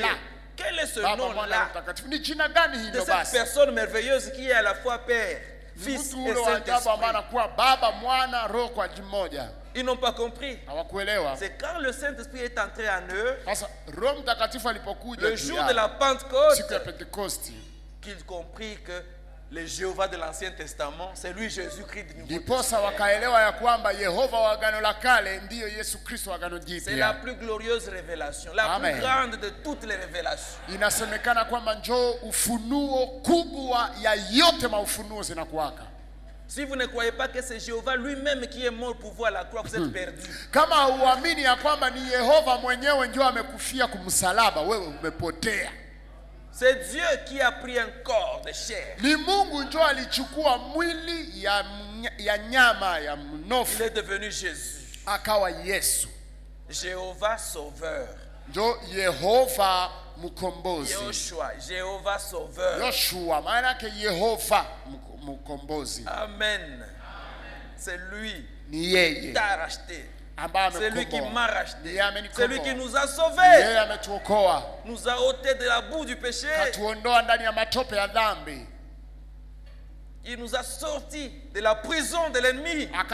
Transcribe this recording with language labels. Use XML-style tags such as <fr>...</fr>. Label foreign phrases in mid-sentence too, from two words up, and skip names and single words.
<fr>Quel est ce nom-là de cette personne merveilleuse qui est à la fois Père, Fils et Saint-Esprit? Ils n'ont pas compris. C'est quand le Saint-Esprit est entré en eux, le jour de la Pentecôte, qu'ils compris que le Jéhovah de l'Ancien Testament, c'est lui Jésus-Christ du Nouveau</fr> <sw>Ndiposa wakaelewa ya kwamba Yehova wa Agano la Kale ndiyo Yesu Kristo wa Agano Jipya.</sw> <fr>C'est la plus glorieuse révélation, la plus grande de toutes les révélations.</fr> <sw>Inasemekana kwamba njoo ufunuo kubwa ya yote maufunuo zinakuwaka.</sw> <fr>Si vous ne croyez pas que c'est Jéhovah lui-même qui est mort pour voir la croix, vous êtes perdu.</fr> <sw>Kama uamini ya kwamba ni Yehova mwenyewe ndio amekufia kumsalaba, wewe umepotea.</sw> <fr>C'est Dieu qui a pris un corps de chair.</fr> <sw>Ni Mungu ndio alichukua mwili ya nyama ya mnofu.</sw> <fr>Il est devenu Jésus.</fr> <sw>Akawa Yesu.</sw> <fr>Jéhovah sauveur.</fr> <sw>Ndio Yehova mkombozi.</sw> <fr>Jéhovah sauveur.</fr> <sw>Yoshua maana yake Yehova mkombozi.</sw> <fr>Amen. C'est lui qui t'a racheté. C'est lui qui m'a racheté. C'est lui qui nous a sauvés. Nous a ôtés de la boue du péché. Il nous a sortis de la prison de l'ennemi.</fr>